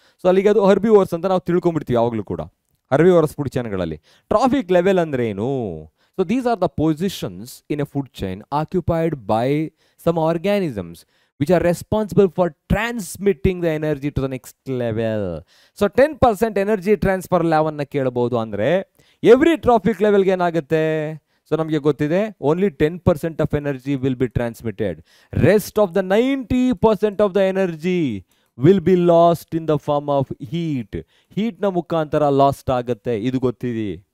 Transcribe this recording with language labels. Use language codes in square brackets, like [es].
[kn] So ಅಲ್ಲಿಗೆ ಅದು ಹರ್ಬಿವರ್ಸ್ ಅಂತ ನಾವು ತಿಳ್ಕೊಂಡ್ಬಿಡ್ತೀವಿ ಯಾವಾಗಲೂ ಕೂಡ ಹರ್ಬಿವರ್ಸ್ ಫುಡ್ ಚೈನ್ಗಳಲ್ಲಿ. ಟ್ರಾಫಿಕ್ ಲೆವೆಲ್ ಅಂದ್ರೆ ಏನು? [en] So these are the positions in a food chain occupied by some organisms which are responsible for transmitting the energy to the next level. So 10% energy transfer [kn] ಲೆವೆಲ್ನ ಕೇಳಬಹುದು. [en] ಅಂದರೆ every trophic ಲೆವೆಲ್ಗೆ ಏನಾಗುತ್ತೆ, [kn] so ನಮಗೆ ಗೊತ್ತಿದೆ [en] Only 10% of energy will be transmitted. Rest of the 90% of the energy will be lost in the form of ಹೀಟ್ನ [kn] ಮುಖಾಂತರ last ಆಗುತ್ತೆ. ಇದು ಗೊತ್ತಿದೆ.